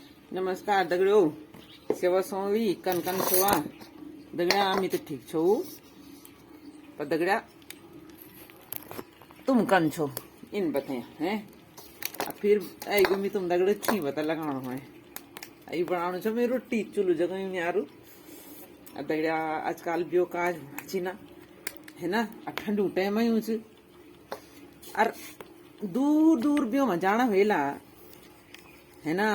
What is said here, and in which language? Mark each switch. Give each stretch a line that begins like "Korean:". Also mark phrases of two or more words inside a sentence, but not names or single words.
Garhwali: नमस्कार दगड़ियों, सेवा सोवी कन कन छवा दगड़िया आम्ही तर ठीक छो पर दगड़िया तुम कन छो इन बताया हैं। अब फिर आई गो मी तुम दगड़े छी बता लगाणो है आई बनाणो छो मैं रोटी चुलू जगह में यारू। अब दगड़िया आजकल बियो काज छी ना है ना, ठंडू टाइम में यूं और दूर दूर बियो में जाना वेला है ना।